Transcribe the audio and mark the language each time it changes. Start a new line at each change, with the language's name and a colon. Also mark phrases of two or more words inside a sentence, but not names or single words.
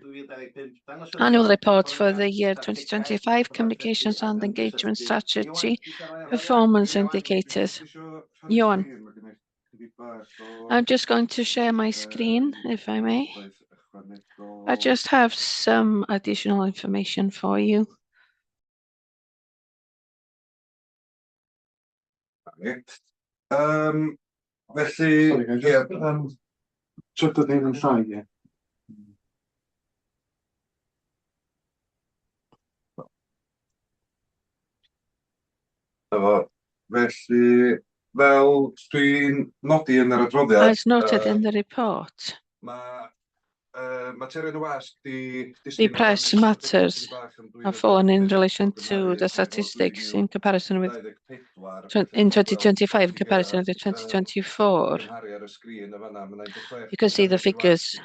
English: Annual report for the year 2025, communications and engagement strategy, performance indicators. Johan. I'm just going to share my screen, if I may. I just have some additional information for you.
Welsh: Felly, trydydd ni'n llai, ie. Felly, fel dwi'n nodi yn yr adroddiad...
English: As noted in the report, the press matters have fallen in relation to the statistics in comparison with in 2025 in comparison with 2024. You can see the figures.